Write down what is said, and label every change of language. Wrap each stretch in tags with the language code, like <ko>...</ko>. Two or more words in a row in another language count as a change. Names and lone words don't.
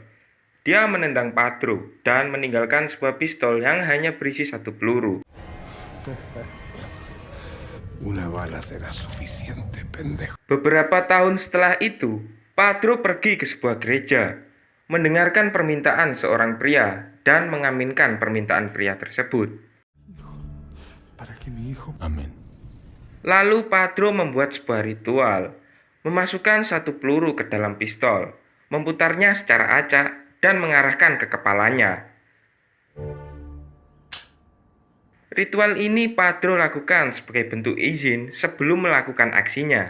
<id>Dia menendang Padro dan meninggalkan sebuah pistol yang hanya berisi 1 peluru.</id> <es>Una bala será suficiente, pendejo.</es> <id>Beberapa tahun setelah itu, Padro pergi ke sebuah gereja, mendengarkan permintaan seorang pria dan mengaminkan permintaan pria tersebut.</id> <es>Para que mi hijo. Amén.</es> <id>Lalu Padro membuat sebuah ritual, memasukkan 1 peluru ke dalam pistol, memutarnya secara acak dan mengarahkan ke kepalanya. Ritual ini Padro lakukan sebagai bentuk izin sebelum melakukan aksinya.</id>